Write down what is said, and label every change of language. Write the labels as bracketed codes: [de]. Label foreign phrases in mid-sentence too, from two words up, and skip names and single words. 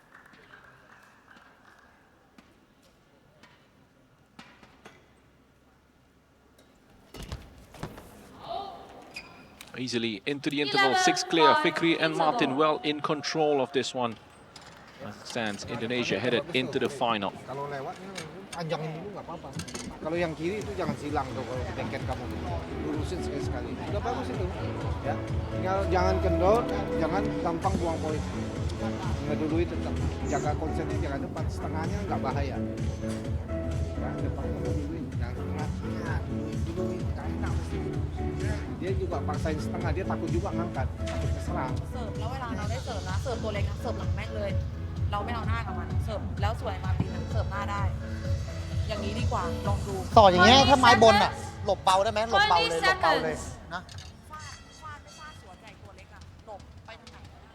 [en] Easily into the interval, 6 clear. FIKRI and MARTHIN well in control of this one. As it stands, Indonesia headed into the final. [id] Kalau lewat panjangin dulu nggak apa-apa. Kalau yang kiri itu jangan silang tuh kalau backhand kamu lurusin sekali-sekali. Udah bagus itu, ya. Tinggal jangan kendor, jangan gampang buang poin. Tinggal dulu itu tetap jaga konsennya, jaga depan, setengahnya nggak bahaya. Ya, depan kamu duluin, jangan setengah. Duluin, nggak enak mesti. Dia juga paksain setengah, dia takut juga ngangkat, takut keserang. [th] เสิร์ฟแล้วเวลาเราได้เสิร์ฟนะเสิร์ฟตัวเล็กนะเสิร์ฟหลังแม็กเลย เราไม่เอาหน้ากับมันเสิร์ฟแล้วสวยมาตีนะเสิร์ฟหน้าได้ อย่างนี้ดีกว่าลองดู ต่ออย่างเงี้ยถ้าไม้บนอ่ะ หลบเบาได้ไหมหลบเบาเลยหลบเบาเลยนะ ฟาดไม่ฟาดสวนใหญ่ตัวเล็กอะหลบไปทางไหน